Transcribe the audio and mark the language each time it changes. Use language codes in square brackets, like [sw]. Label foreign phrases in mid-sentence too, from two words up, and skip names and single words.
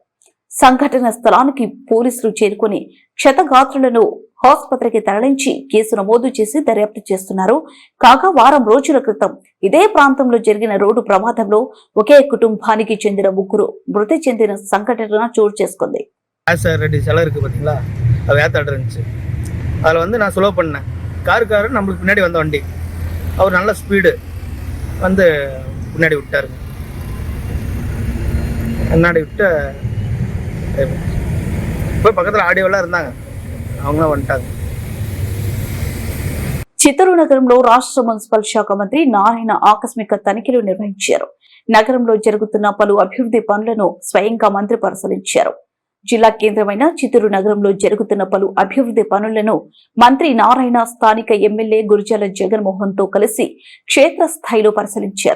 [te] సంఘటన స్థలానికి పోలీసులు చేరుకుని క్షతగాత్రులను ఆసుపత్రికి తరలించి కేసు నమోదు చేసి దర్యాప్తు చేస్తున్నారు. కాగా వారం రోజుల క్రితం ఇదే ప్రాంతంలో జరిగిన రోడ్డు ప్రమాదంలో ఒకే కుటుంబానికి చెందిన 3 మృతి చెందిన సంఘటన చోటు చేసుకుంది. [ta] ரெட்டி சிலை இருக்குது பார்த்தீங்களா, அது வேத்தாடு இருந்துச்சு. அதில் வந்து நான் ஸ்லோ பண்ணேன். காரு நம்மளுக்கு பின்னாடி வந்த வண்டி, அவர் நல்ல ஸ்பீடு வந்து பின்னாடி விட்டாருங்க. முன்னாடி விட்டு இப்போ பக்கத்தில் ஆடியோலாம் இருந்தாங்க, அவங்களாம் வந்துட்டாங்க. [te] చిత్తూరు నగరంలో రాష్ట్ర మున్సిపల్ శాఖ మంత్రి నారాయణ ఆకస్మిక తనిఖీలు నిర్వహించారు. నగరంలో జరుగుతున్న పలు అభివృద్ధి పనులను స్వయంగా మంత్రి పరిశీలించారు. జిల్లా కేంద్రమైన చిత్తూరు నగరంలో జరుగుతున్న పలు అభివృద్ధి పనులను మంత్రి నారాయణ స్థానిక ఎమ్మెల్యే గురజాల జగన్మోహన్ తో కలిసి క్షేత్రస్థాయిలో పరిశీలించారు.